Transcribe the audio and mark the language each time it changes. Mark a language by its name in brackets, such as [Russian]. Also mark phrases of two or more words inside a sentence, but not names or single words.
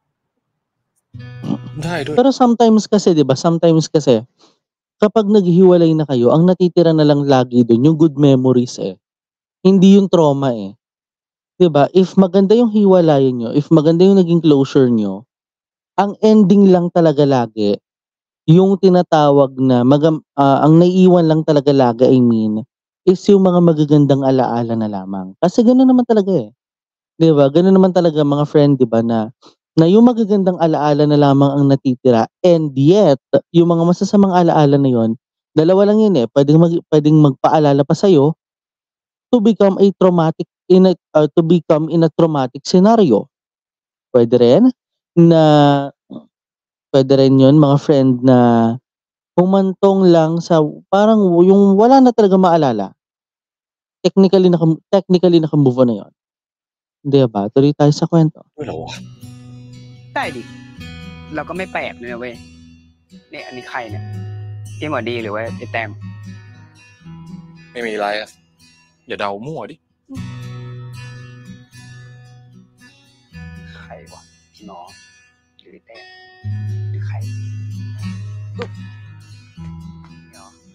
[Thai] ได้ด้วย [Filipino] Pero sometimes kasi, di ba? Sometimes kasi, kapag naghihiwalay na kayo, ang natitira na lang lagi doon yung [English] good memories [Filipino] eh. Hindi yung trauma eh. Di ba? If maganda yung hiwalayan nyo, if maganda yung naging closure nyo, ang ending lang talaga lagi, yung tinatawag na, ang naiiwan lang talaga lagi, [English] I mean, [Filipino] is yung mga magagandang alaala na lamang. Kasi gano'n naman talaga eh. Di ba? Gano'n naman talaga mga friend, di ba, na yung magagandang alaala na lamang ang natitira, and yet, yung mga masasamang alaala na yon, dalawa lang yun eh, pwedeng magpaalala pa sa'yo [English] to become a traumatic in a traumatic scenario. [Filipino] Pwede rin yun mga friend na humantong lang sa parang yung wala na talaga maalala. Technically naka-move on na yun. Di ba? Tuloy tayo sa kwento. [Thai] ด้วยเหรอวะ ได้ดิ เราก็ไม่แปลกเลยนะเว้ยเนี่ยอันนี้ใครเนี่ยพี่หมอดีหรือว่าไอ้แต้ม ไม่มีอะไรอ่ะ อย่าเดามั่วดิ ใครวะน้องหรือไอ้แต้มหรือใครอุ๊บเนาะ